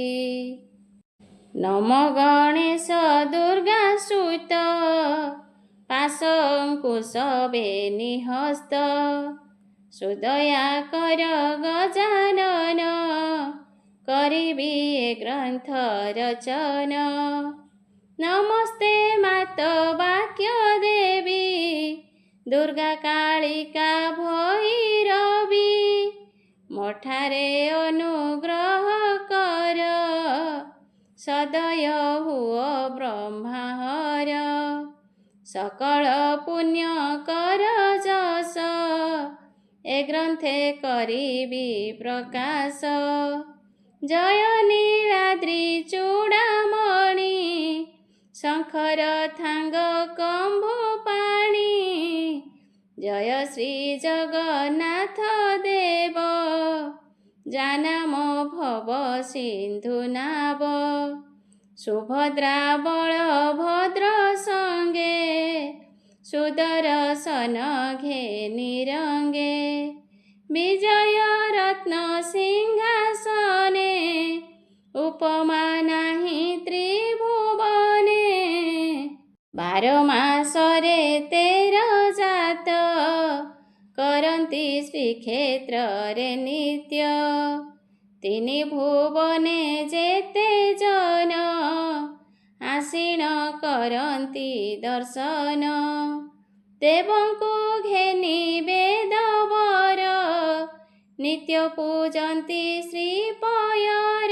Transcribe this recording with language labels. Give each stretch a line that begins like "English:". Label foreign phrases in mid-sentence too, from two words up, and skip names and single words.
Odia: ନମୋ ଗଣେଶ ଦୁର୍ଗାସୁତ ପାଶାଙ୍କୁଶବେଣୀହସ୍ତ ସୁଦୟା କର ଗଜାନନ କରିବି ଗ୍ରନ୍ଥ ରଚନ। ନମସ୍ତେ ମାତ ବାକ୍ୟ ଦେବୀ ଦୁର୍ଗା କାଳିକା ଭୈରବୀ ମୋଠାରେ ଅନୁଗ୍ରହ କର ସଦୟ ହୁଅ ବ୍ରହ୍ମାହର। ସକଳ ପୁଣ୍ୟ କର ଯଶ ଏ ଗ୍ରନ୍ଥେ କରିବି ପ୍ରକାଶ। ଜୟ ନୀଳାଦ୍ରି ଚୂଡ଼ାମଣି ଶଙ୍କର ଥାଙ୍ଗ କମ୍ଭୁ ପାଣି ଜୟ ଶ୍ରୀ ଜଗନ୍ନାଥ ଦେବ ଜାନାମ ଭବ ସିନ୍ଧୁ ନାବ। ସୁଭଦ୍ରା ବଳଭଦ୍ର ସଙ୍ଗେ ସୁଦର୍ଶନ ଘେନି ରଙ୍ଗେ ବିଜୟ ରତ୍ନ ସିଂହାସନେ ଉପମା ନାହିଁ ତ୍ରିଭୁବନେ। 12 ମାସରେ 13 ଯାତ କରନ୍ତି ଶ୍ରୀକ୍ଷେତ୍ର ରେ ନିତ୍ୟ। 3 ଭୁବନେ ଯେତେ ଜନ ଆସୀନ କରନ୍ତି ଦର୍ଶନ। ଦେବଙ୍କୁ ଘେନି ବେଦବର ନିତ୍ୟ ପୂଜନ୍ତି ଶ୍ରୀପୟର।